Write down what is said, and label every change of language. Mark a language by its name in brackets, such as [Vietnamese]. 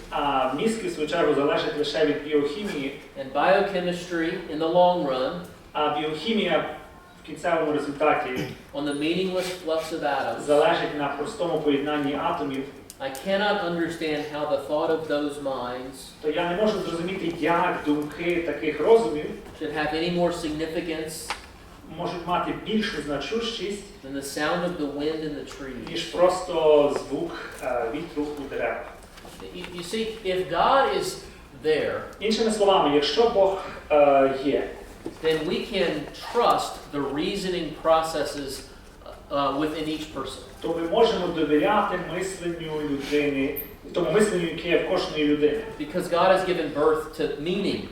[Ukrainian] а мізки, в свою чергу, залежать лише від біохімії, [English] and biochemistry in the long run [Ukrainian] а біохімія в кінцевому результаті [English] on the meaningless flux of atoms, [Ukrainian] залежить на простому поєднанні атомів, [English] I cannot understand how the thought of those minds [Ukrainian] то я не можу зрозуміти, як думки таких розумів [English] should have any more significance [Ukrainian] можуть мати більшу значущість, [English] than the sound of the wind in the trees. [Ukrainian] ніж просто звук вітру у деревах. [English] You see, if God is there, [Ukrainian] Іншими словами, якщо Бог є, [English] then we can trust the reasoning processes within each person. [Ukrainian] то ми можемо довіряти мисленню людини, тому мисленню, яке є в кожної людини. [English] Because God has given birth to meaning.